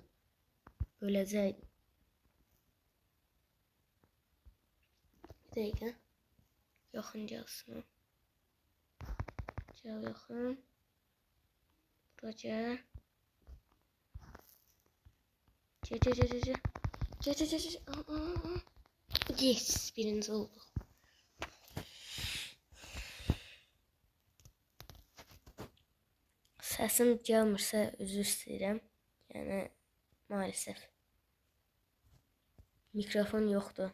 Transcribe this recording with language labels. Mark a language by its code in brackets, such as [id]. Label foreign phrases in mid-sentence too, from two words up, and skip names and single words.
[tr] Öleceğim. Bir dakika. Yakın gelsin. Gel yakın. Buraya. Gel. Yes, birinci oldu. [az] Səsim gəlmirsə üzr istəyirəm. Yəni maalesef mikrofon yoxdur.